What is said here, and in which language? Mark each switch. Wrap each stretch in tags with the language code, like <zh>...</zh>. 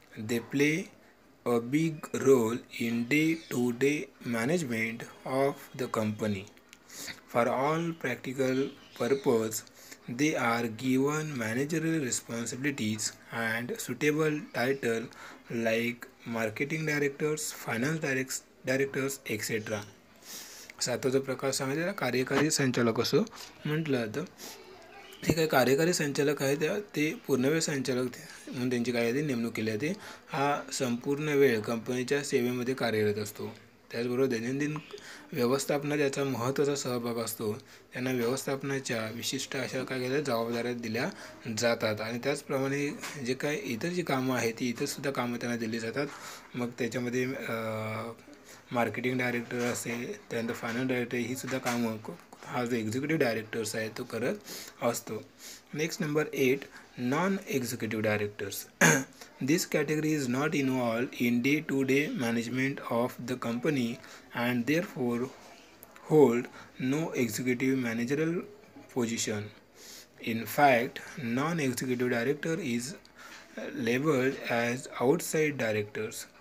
<en>They play a big role in day-to-day management of the company. For all practical purposes, they are given managerial responsibilities and suitable title like marketing directors, finance directors, etc.</en> <mr>सातवा जो प्रकार सांगितलेला कार्यकारी संचालक असं म्हटलं जातं. हे काही कार्यकारी संचालक आहे ते पूर्णवेळ संचालक म्हणून त्यांची काय आहे नेमणूक केली जाते. हा संपूर्ण वेळ कंपनीच्या सेवेमध्ये कार्यरत असतो. त्याचबरोबर दैनंदिन व्यवस्थापनात याचा महत्त्वाचा सहभाग असतो. त्यांना व्यवस्थापनाच्या विशिष्ट अशा काय केल्या जबाबदाऱ्या दिल्या जातात आणि त्याचप्रमाणे जे काय इतर जी कामं आहेत ती इतरसुद्धा कामं त्यांना दिली जातात. मग त्याच्यामध्ये मार्केटिंग डायरेक्टर असेल, त्यानंतर फायनान्स डायरेक्टर ही सुद्धा कामं हा जो एक्झिक्युटिव्ह डायरेक्टर्स आहे तो करत असतो.</mr> <en>Next number 8 non executive directors. This category is not involved in day to day management of the company and therefore hold no executive managerial position. In fact, non-executive director is labeled as outside directors.</en>